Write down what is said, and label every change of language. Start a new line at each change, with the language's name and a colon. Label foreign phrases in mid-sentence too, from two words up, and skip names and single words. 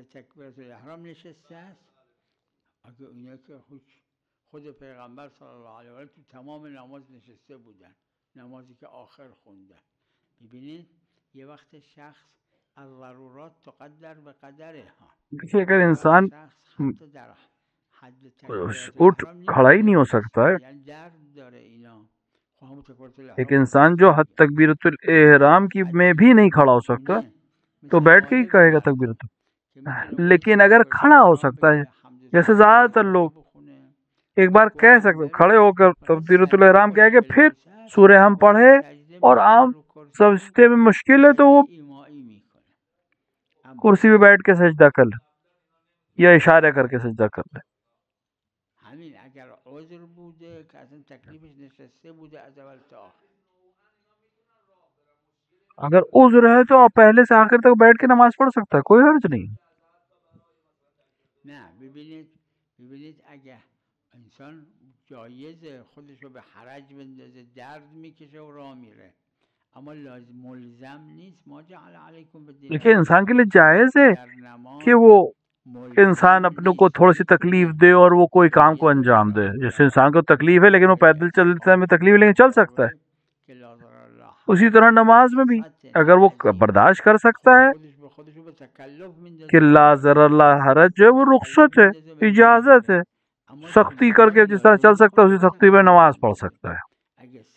Arabic: تکبیرت الاحرام
Persian: نشسته است، اگه اینا که خود پیغمبر
Arabic: صلی الله علیه و آله
Persian: تو تمام نماز نشسته بودن، نمازی که آخر خوندن. ببینید یه وقت شخص
Arabic: الضرورات تقدر به قدرها.
Urdu: دیکھیے اگر انسان
Persian: شخص حتی در حد تکبیرت
Urdu: اٹھ
Persian: الاحرام
Urdu: کھڑا ہی نہیں ہو
Persian: نمیتونه
Urdu: سکتا ہے،
Persian: ایستاد، یعنی درد داره اینا. خب همون تکبیرت
Urdu: ایک
Persian: الاحرام
Urdu: انسان
Persian: درست
Urdu: جو حد
Persian: میگه.
Arabic: تکبیرت الاحرام
Urdu: کی میں بھی نہیں کھڑا ہو سکتا تو بیٹھ کے ہی کہے گا تکبیرت. لیکن اگر کھڑا ہو سکتا ہے، جیسے زیادہ تر لوگ ایک بار کہہ سکتے کھڑے ہو کر
Arabic: تکبیرت الاحرام
Urdu: کہہ کے پھر سورہ ہم پڑھے، اور عام سجدے میں مشکل ہے تو وہ کرسی پہ بیٹھ کے سجدہ کر لے یا اشارہ کر کے سجدہ کر لے.
Persian: همین اگر عذر بوده که اصلا تکلیفش نشسته بوده از اول تا آخر.
Urdu: اگر عذر ہے تو آپ پہلے سے آخر تک بیٹھ کے نماز پڑھ سکتا ہے، کوئی حرج نہیں.
Persian: نه ببینید اگه انسان جایزه خودش رو به حرج بندازه، درد میکشه و راه میره، اما لازم ملزم نیست.
Arabic: ما جعل علیکم بالدین
Urdu: دیکھیے انسان کے لیے جائز ہے
Persian: در نماز
Urdu: کہ وہ انسان ملزم اپنے کو تھوڑی سی تکلیف دے اور وہ کوئی کام کو انجام دے. جیسے انسان کو تکلیف ہے لیکن وہ پیدل چلتے میں تکلیف ہے لیکن چل سکتا ہے، اسی طرح نماز میں بھی اگر وہ برداشت کر سکتا ہے کہ
Arabic: لا ضرر لا حرج
Urdu: جو ہے وہ رخصت ہے، اجازت ہے، سختی کر کے جس طرح چل سکتا ہے اسی سختی میں نماز پڑھ سکتا ہے.